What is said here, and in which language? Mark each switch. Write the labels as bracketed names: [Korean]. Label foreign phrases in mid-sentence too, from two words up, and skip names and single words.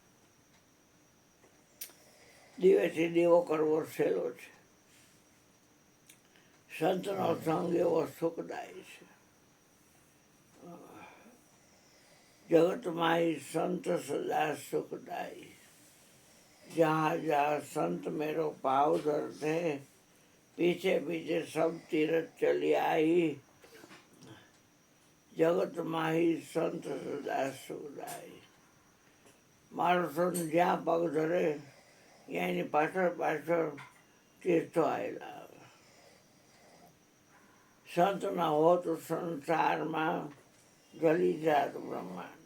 [Gujarati] દીવેથી દેવો કરવો સહેલો છે. સંતનો સંગ એવો સુખદાયી છે. જગતમાં સંત સદા સુખદાયી, [Hindi] जहाँ जहाँ संत मेरो पाव धरते पीछे पीछे सब तीरथ चली आई, [Gujarati] જગતમાં સંત સદા સુખદાયી. મારો સંત જ્યાં પગ ધરે ત્યાં એની પાછળ પાછળ તીર્થો આવેલા. સંત ન હોત સંસારમાં ગલી જાત બ્રહ્માંડ.